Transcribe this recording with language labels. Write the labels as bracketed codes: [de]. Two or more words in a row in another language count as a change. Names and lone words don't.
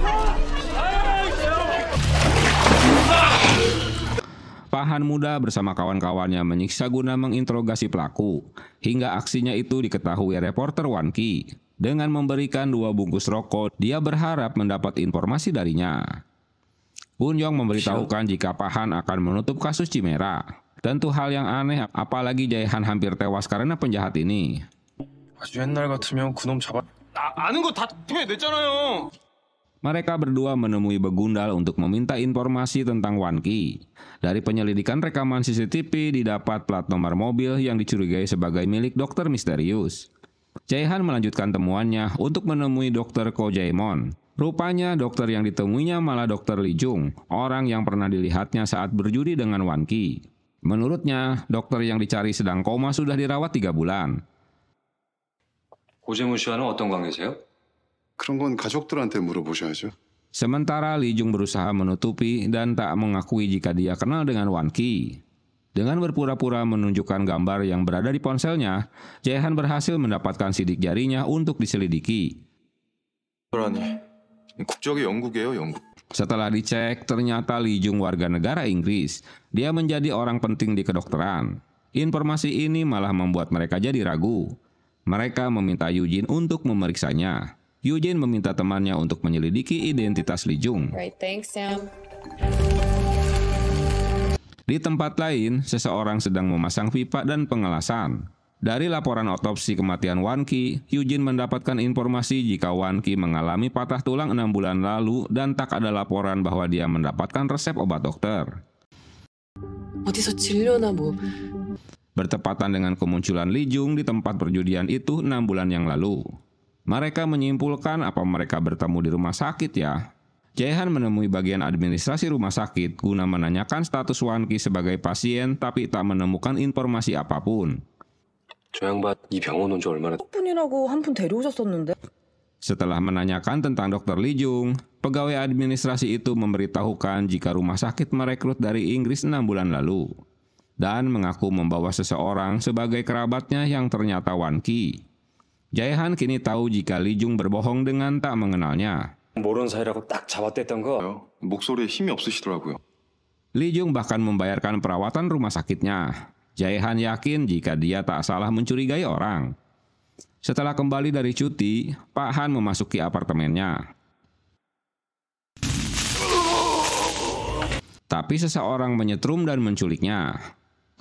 [id] Pak Han muda bersama kawan-kawannya menyiksa guna menginterogasi pelaku, hingga aksinya itu diketahui reporter Wan Ki. Dengan memberikan 2 bungkus rokok, dia berharap mendapat informasi darinya. Eun Yong memberitahukan jika Pak Han akan menutup kasus Chimera. Tentu hal yang aneh, apalagi Jae-han hampir tewas karena penjahat ini. [ko] 아주 옛날 같으면 그놈 잡아. 아는 거 다 토해냈잖아요. [id] Mereka berdua menemui Begundal untuk meminta informasi tentang Wan Ki. Dari penyelidikan rekaman CCTV didapat plat nomor mobil yang dicurigai sebagai milik dokter misterius. Jae-han melanjutkan temuannya untuk menemui dokter Ko Jae-mon. Rupanya dokter yang ditemuinya malah dokter Lee Jung, orang yang pernah dilihatnya saat berjudi dengan Wan Ki. Menurutnya, dokter yang dicari sedang koma sudah dirawat 3 bulan. [ko] 고재문 씨와는 어떤 관계세요? 그런 건 가족들한테 물어보셔야죠. [id] Sementara Lee Jung berusaha menutupi dan tak mengakui jika dia kenal dengan Wan Ki. Dengan berpura-pura menunjukkan gambar yang berada di ponselnya, Jae-han berhasil mendapatkan sidik jarinya untuk diselidiki. [ko] 그러니 국적이 영국이에요, 영국. [id] Setelah dicek, ternyata Lee Jung warga negara Inggris. Dia menjadi orang penting di kedokteran. Informasi ini malah membuat mereka jadi ragu. Mereka meminta Yujin untuk memeriksanya. Yujin meminta temannya untuk menyelidiki identitas Lee Jung. [en] Right, thanks, Sam. [id] Di tempat lain, seseorang sedang memasang pipa dan pengelasan. Dari laporan otopsi kematian Wan Ki, Yujin mendapatkan informasi jika Wan Ki mengalami patah tulang 6 bulan lalu dan tak ada laporan bahwa dia mendapatkan resep obat dokter. [ko] 어디서 진료나 뭐. [id] Bertepatan dengan kemunculan Lee Jung di tempat perjudian itu 6 bulan yang lalu. Mereka menyimpulkan apa mereka bertemu di rumah sakit ya. Jae-han menemui bagian administrasi rumah sakit guna menanyakan status Wan Ki sebagai pasien tapi tak menemukan informasi apapun. [ko] 저 양반 이 병원 온 지 얼마나 분이라고 한 분 데려오셨었는데. [id] Setelah menanyakan tentang Dr. Lee Jung, pegawai administrasi itu memberitahukan jika rumah sakit merekrut dari Inggris 6 bulan lalu dan mengaku membawa seseorang sebagai kerabatnya yang ternyata Wan Ki. Jae-han kini tahu jika Lee Jung berbohong dengan tak mengenalnya. [ko] 모르는 사이라고 딱 잡아댔던 거. 목소리에 힘이 없으시더라고요. [id] Lee Jung bahkan membayarkan perawatan rumah sakitnya. Jae-han yakin jika dia tak salah mencurigai orang. Setelah kembali dari cuti, Pak Han memasuki apartemennya. Tapi seseorang menyetrum dan menculiknya.